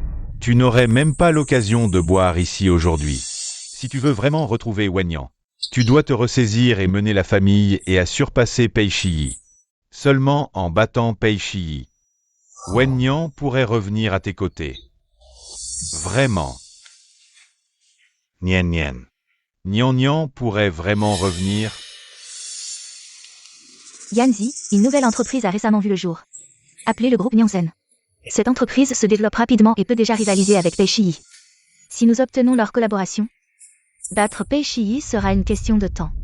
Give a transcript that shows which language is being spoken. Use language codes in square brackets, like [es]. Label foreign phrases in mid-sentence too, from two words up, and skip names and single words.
[fr] Tu n'aurais même pas l'occasion de boire ici aujourd'hui. Si tu veux vraiment retrouver Wen Nian, tu dois te ressaisir et mener la famille et à surpasser Pei Shiyi. Seulement en battant Pei Shiyi, Wen Nian pourrait revenir à tes côtés. Vraiment. Nien nien. Nian Nian pourrait vraiment revenir. Yanzi, une nouvelle entreprise a récemment vu le jour. Appelée le groupe Nianzen. Cette entreprise se développe rapidement et peut déjà rivaliser avec Pei Shiyi. Si nous obtenons leur collaboration, battre Pei Shiyi sera une question de temps.